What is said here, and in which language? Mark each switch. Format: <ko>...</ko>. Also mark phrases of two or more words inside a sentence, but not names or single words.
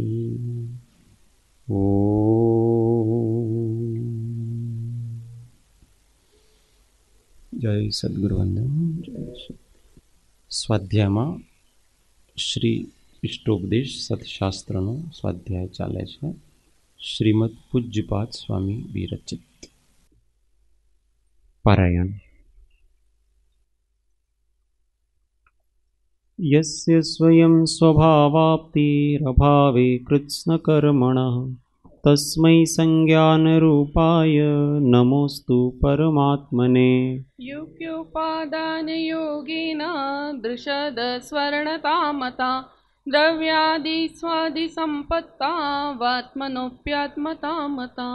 <gu>ઓ જય સદ્ગુરુવંદન। स्वाध्यायમાં શ્રી ઇષ્ટોપદેશ સત્શાસ્ત્રનો સ્વાધ્યાય ચાલે છે। શ્રીમદ પૂજ્યપાદ સ્વામી વિરચિત। પારાયણ।</gu> <sa>यस्य स्वयं स्वभावाप्तिरभावे कृत्स्नकर्मणः तस्मै संज्ञानरूपाय नमोस्तु परमात्मने। युक्योपादानयोगेन दृशद स्वर्णतामता द्रव्यादिस्वादिसम्पत्ता वात्मनोऽप्यात्मता मता।</sa>